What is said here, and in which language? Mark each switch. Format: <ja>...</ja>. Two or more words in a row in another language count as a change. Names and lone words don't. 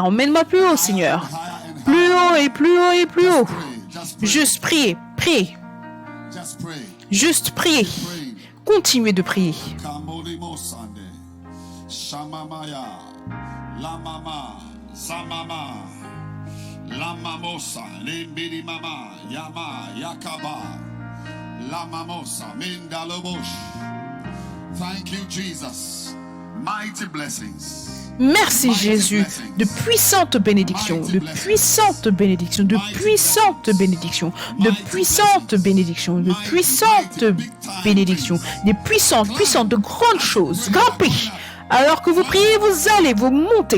<fr>Emmène-moi plus haut, Seigneur. Plus haut et plus haut et plus haut. Juste priez, priez. Juste priez. Continuez de prier. La mamosa, limbidi mama, yama, yakaba, la mamosa, mindalobush.</fr> <en>Thank you, Jesus. Mighty blessings.</en> <fr>Merci Jésus, de puissantes bénédictions, de puissantes bénédictions, de puissantes bénédictions, de puissantes bénédictions, de puissantes bénédictions, des puissantes, puissantes, de grandes choses. Grimpez. Alors que vous priez, vous allez vous monter.</fr>